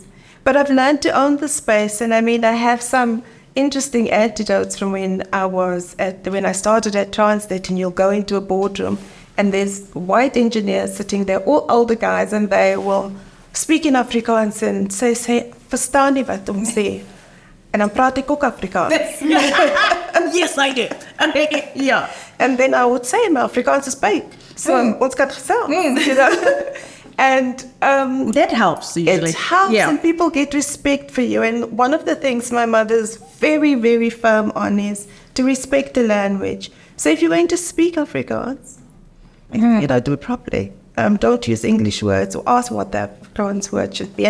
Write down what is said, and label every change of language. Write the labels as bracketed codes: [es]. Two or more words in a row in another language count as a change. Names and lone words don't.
[en] But I've learned to own the space, and I mean, I have some interesting anecdotes from when I started at Transnet, and you'll go into a boardroom and there's white engineers sitting there, all older guys, and they will speak in Afrikaans and say, [af] verstaan nie wat ons sê. En dan praat ek ook Afrikaans. [en] Yes, I do. Yeah. And then I would say, [af] my Afrikaans is baik. So, ons kan gesels, [en] you know. And that helps usually. It helps, and people get respect for you. And one of the things my mother's very, very firm on is to respect the language. So if you're going to speak Afrikaans, you know, do it properly. Don't use English words, or ask what the Afrikaans word should be.